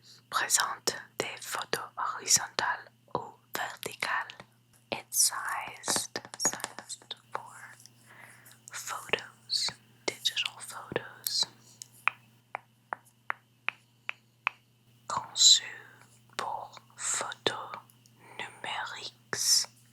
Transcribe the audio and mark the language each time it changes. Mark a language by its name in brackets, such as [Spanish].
[French] Présente des photos horizontales ou verticales. [English] It's sized for photos, digital photos. [French] Conçu pour photos numériques.